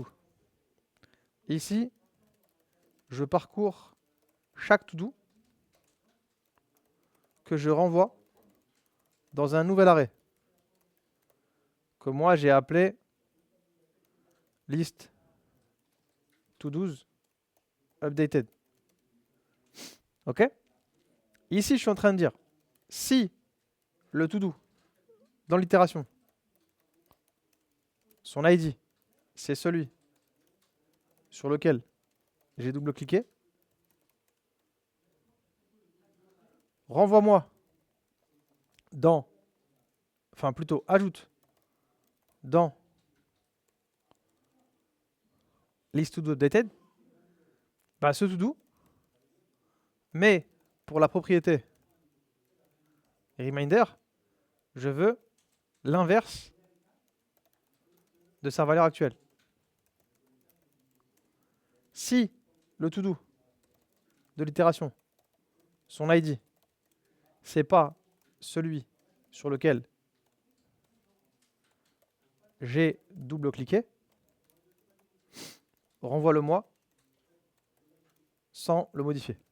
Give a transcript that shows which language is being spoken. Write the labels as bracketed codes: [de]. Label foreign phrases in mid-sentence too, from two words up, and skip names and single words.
[fr] Ici, je parcours chaque to-do que je renvoie dans un nouvel arrêt que moi j'ai appelé [en] list to-dos updated. [fr] Ok? Ici, je suis en train de dire si le to-do dans l'itération, son ID, c'est celui sur lequel j'ai double-cliqué, renvoie-moi ajoute dans [en] list to do updated, [fr] bah, ce to-do, mais pour la propriété reminder, je veux l'inverse de sa valeur actuelle. Si le to-do de l'itération, son ID, c'est pas celui sur lequel j'ai double-cliqué, renvoie-le-moi sans le modifier.